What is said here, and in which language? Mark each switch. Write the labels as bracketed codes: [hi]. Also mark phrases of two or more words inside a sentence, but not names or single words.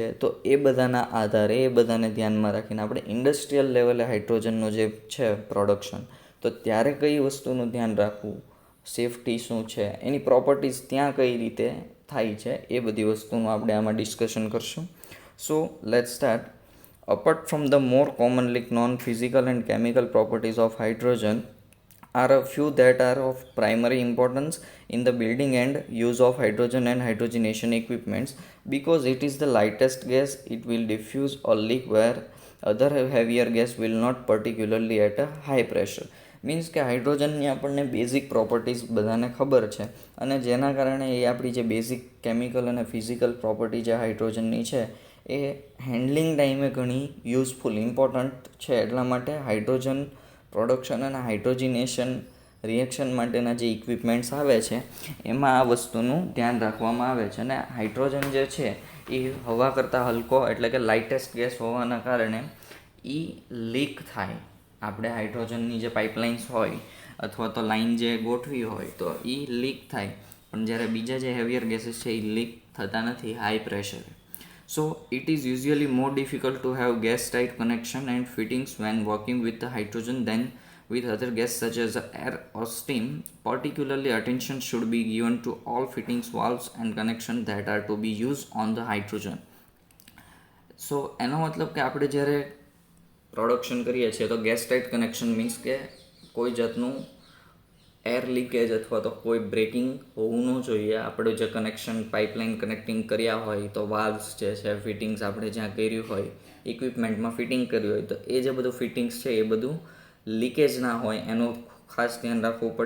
[gu] તો એ બધાના આધારે, એ બધાને ધ્યાનમાં રાખીને આપણે ઇન્ડસ્ટ્રીયલ લેવલે હાઇડ્રોજનનું જે છે પ્રોડક્શન, તો ત્યારે કઈ વસ્તુનું ધ્યાન રાખવું, સેફટી શું છે, એની પ્રોપર્ટીઝ ત્યાં કઈ રીતે થાય છે, એ બધી વસ્તુનું આપણે આમાં ડિસ્કશન કરશું. [en] so let's start. Apart from the more commonly known physical and chemical properties of hydrogen, are a few that are of primary importance in the building and use of hydrogen and hydrogenation equipments. Because it is the lightest gas, it will diffuse or leak where other heavier gas will not, particularly at a high pressure. [gu] મીન્સ કે હાઇડ્રોજનની આપણને બેઝિક પ્રોપર્ટીઝ બધાને ખબર છે અને જેના કારણે એ આપણી જે [en] basic chemical [gu] અને [en] physical property [gu] જે હાઇડ્રોજનની છે એ હેન્ડલિંગ ટાઈમે ઘણી [en] useful, important [gu] છે. એટલા માટે [en] hydrogen production [gu] અને [en] hydrogenation reaction [gu] માટેના જે ઇક્વિપમેન્ટ્સ આવે છે એમાં આ વસ્તુનું ધ્યાન રાખવામાં આવે છે. અને હાઇડ્રોજન જે છે એ હવા કરતાં હલકો એટલે કે [en] lightest gas [gu] હોવાના કારણે એ લીક થાય. આપણે હાઇડ્રોજનની જે પાઇપલાઇન્સ હોય અથવા તો લાઇન જે ગોઠવી હોય તો એ લીક થાય, પણ જ્યારે બીજા જે [en] heavier gases [gu] છે એ લીક થતા નથી હાઈ પ્રેશરે. [en] So it is usually more difficult to have gas tight connection and fittings when working with the hydrogen than with other gas such as air or steam. Particularly attention should be given to all fittings, valves and connections that are to be used on the hydrogen. [gu] So એનો મતલબ કે આપણે જ્યારે પ્રોડક્શન કરીએ છીએ તો [en] gas tight connection [gu] મીન્સ કે કોઈ જાતનું [en] air leakage [gu] અથવા તો કોઈ બ્રેકિંગ હોવું ન જોઈએ. આપણે જે [en] connection pipeline connecting [gu] કર્યા હોય તો વાલ્વ્સ જે છે, ફિટિંગ્સ આપણે જ્યાં કર્યું હોય, ઇક્વિપમેન્ટમાં ફિટિંગ કર્યું હોય, તો એ જે બધું ફિટિંગ્સ છે એ બધું લીકેજ ના હોય એનું ખાસ ધ્યાન રાખવું પડે.